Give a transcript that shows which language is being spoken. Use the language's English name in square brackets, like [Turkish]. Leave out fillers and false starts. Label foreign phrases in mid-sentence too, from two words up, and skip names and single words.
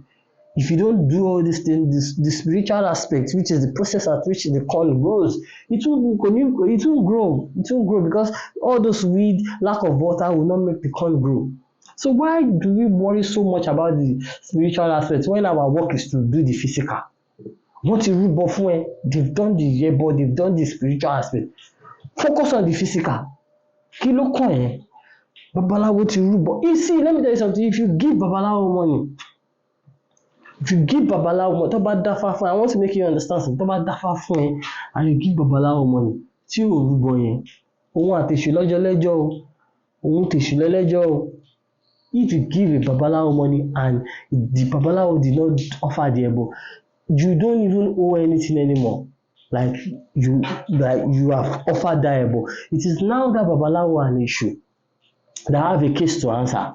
[English] If you don't do all these things, the spiritual aspect, which is the process at which the corn grows, it won't grow. It won't grow because all those weed, lack of water will not make the corn grow. So why do we worry so much about the spiritual aspect when our work is to do the physical? [Yoruba] Wọ́n ti rúbọ fún ẹ, [English] they've done the yẹbọ, they've done the spiritual aspect. Focus on the physical. [Yoruba] Kí ló kàn ẹ́? Babaláwo ti rúbọ. [English] You see, let me tell you something. If you give Babalawo money, [Yoruba] tó bá dáfá fún ẹ, [English] I want to make you understand something. [Yoruba] Tó bá dáfá fún ẹ [English] and you give Babalawo money, [Yoruba] tí ò rúbọ yẹn, òun àtèṣù lọ́jọ́ lẹ́jọ́ o, òun tèṣù lẹ́lẹ́jọ́ o. [English] If you give a Babalawo money and the Babalawo did not offer the ebo, you don't even owe anything anymore. Like you have offered that ebo. It is now that Babalawo an issue that have a case to answer.